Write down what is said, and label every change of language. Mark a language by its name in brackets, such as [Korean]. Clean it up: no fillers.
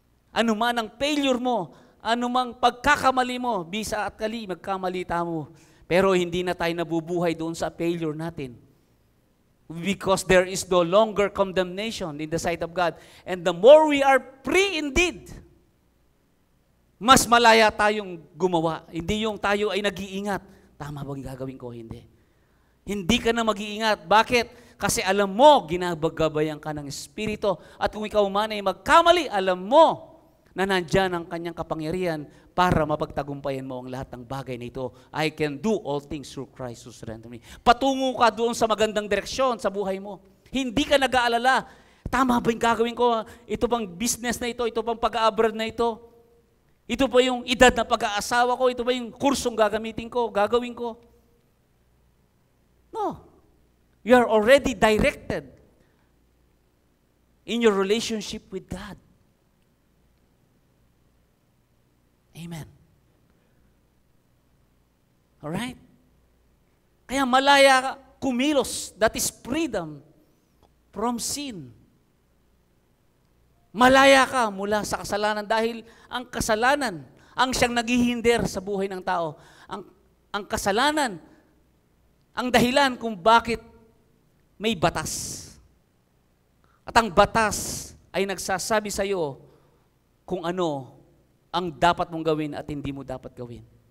[Filipino] Ano man ang failure mo, ano mang pagkakamali mo, bisa at kali, magkamali tamo. Pero hindi na tayo nabubuhay doon sa failure natin. [English] Because there is no longer condemnation in the sight of God. And the more we are free indeed, [Filipino] mas malaya tayong gumawa. Hindi yung tayo ay nag-iingat. Tama bang gagawin ko? Hindi. Hindi ka na mag-iingat. Bakit? Kasi alam mo, ginagabayan ka ng Espiritu. At kung ikaw man ay magkamali, alam mo na nandyan ang kanyang kapangyarihan para mapagtagumpayan mo ang lahat ng bagay na ito. [English] I can do all things through Christ who strengthens me. [Filipino] Patungo ka doon sa magandang direksyon sa buhay mo. Hindi ka nag-aalala. Tama ba yung gagawin ko? Ito bang business na ito? Ito bang pag-abroad na ito? Ito ba yung edad na pag-aasawa ko? Ito ba yung kursong gagamitin ko, gagawin ko? No. [English] You are already directed in your relationship with God. Amen. [Filipino] Alright? Kaya malaya ka kumilos. [English] That is freedom from sin. [Filipino] Malaya ka mula sa kasalanan dahil ang kasalanan ang siyang naghihinder sa buhay ng tao. Ang kasalanan ang dahilan kung bakit may batas. At ang batas ay nagsasabi sa iyo kung ano ang dapat mong gawin at hindi mo dapat gawin.